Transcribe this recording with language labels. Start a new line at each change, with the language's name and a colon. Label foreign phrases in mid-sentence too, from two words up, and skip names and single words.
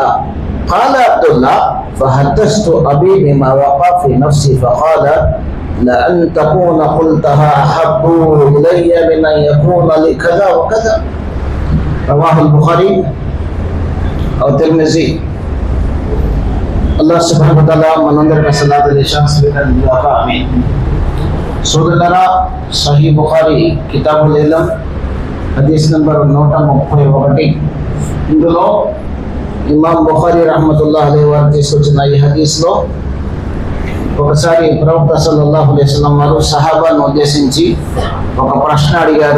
Arabic: قال عبد الله فحدثت أبي بما وقع في نفسي فقال لأن تكون قلتها أحب إلي من أن يكون لي كذا وكذا. رواه البخاري أو الترمذي.
Telugu: అల్లాహ్
Arabic: سبحانه وتعالى
Telugu: మనందరికీ సలాతు ఇషాన్ స్వీకరించుగాక. ఆమీన్. సోదరులారా, సహీ బుఖారీ కితాబుల్ ఇల్మ్ హదీస్ నంబర్ 131. ఇందులో ఇమాం బుఖారీ
Arabic: رحمة الله عليه
Telugu: వారు తీసుకొచ్చిన ఈ హదీస్లో ఒకసారి ప్రవక్త
Arabic: صلى الله عليه وسلم
Telugu: వారు సహాబాను ఉద్దేశించి ఒక ప్రశ్న అడిగారు.